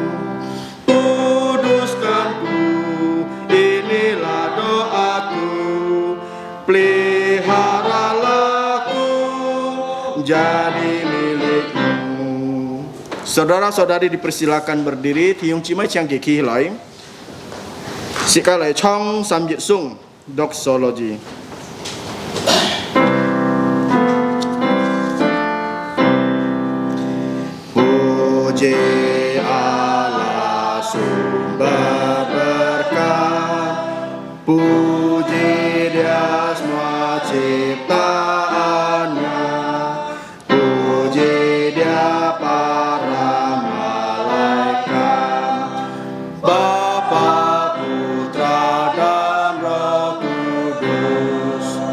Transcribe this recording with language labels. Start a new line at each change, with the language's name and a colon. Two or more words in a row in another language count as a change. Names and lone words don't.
Indonesian: Kuduskanku, inilah doaku. Peliharalah ku jadi milik-Mu. Saudara-saudari dipersilakan berdiri. Tiung Cimai Chiang Kiki Lai Sika Lai Chong Samjit Sung Doxology. Puji Allah sumber berkat, puji Dia semua ciptaannya, puji Dia para malaikat, Bapa, Putra dan Roh Kudus.